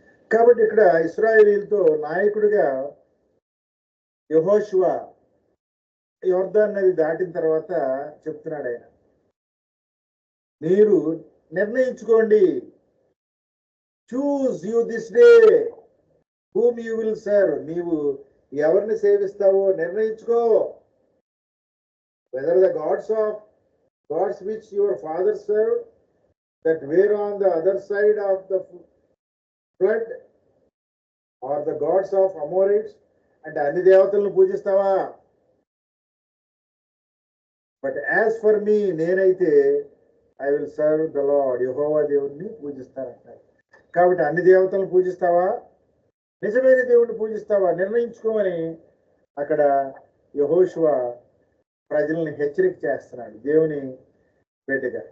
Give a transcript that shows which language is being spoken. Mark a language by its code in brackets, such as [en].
[te] కాబట్టి ఇక్కడ ఇశ్రాయేలీయులతో నాయకుడిగా యెహోషువ యొర్దాను నది దాటిన తర్వాత చెప్తున్నాడు ఆయన, మీరు నిర్ణయించుకోండి. [en] Choose you this day whom you will serve. [te] నీవు ఎవరిని సేవిస్తావో నిర్ణయించుకో. [en] whether the gods which your fathers served that were on the other side of the flood or the gods of Amorites. [te] అంటే అన్ని దేవతలను పూజిస్తావా? [en] but as for me, నేనైతే I will serve the lord, [te] యెహోవా దేవుడిని పూజిస్తానంటారు. కాబట్టి అన్ని దేవతలను పూజిస్తావా, నిజమైన దేవుడిని పూజిస్తావా నిర్ణయించుకోమని అక్కడ యెహోషువ ప్రజల్ని హెచ్చరిక చేస్తున్నాడు దేవుని బిడ్డగా.